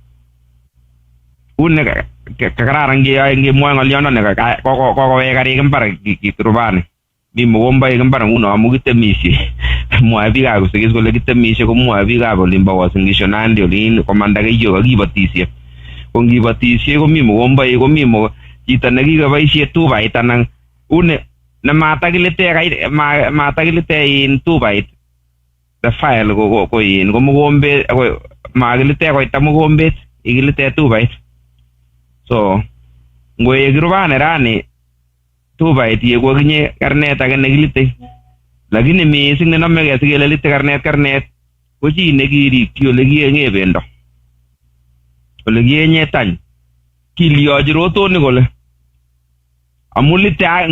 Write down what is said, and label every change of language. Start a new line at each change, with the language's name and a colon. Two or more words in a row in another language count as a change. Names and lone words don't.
Kalenjin: une kararan nge mwa ngolyondo ne kokowek karik imbar kiturubani mi mogomboik imbar nguno amu kitemisie mwae biikab Kipsigis kole kitemisie ko mwae biikab olimbo Uasin Gishu Nandi olin komanda keiyo kakibotisie ko ngibotisie komi mogomboik komi chito nekikoboisie tubait anan une ne matakilite in tubait
English: the file
Kalenjin: ko in ko mogombet ko makilite koita mogombet ikilite tubait so ngoe kirubane rani tubait yego kinye karnet age nekilite lakini mising nenamege sikele lite karnet ko chi nekirikyi ole kiyenye bendo ole kiyenye tany kilioji rotoni kole amulite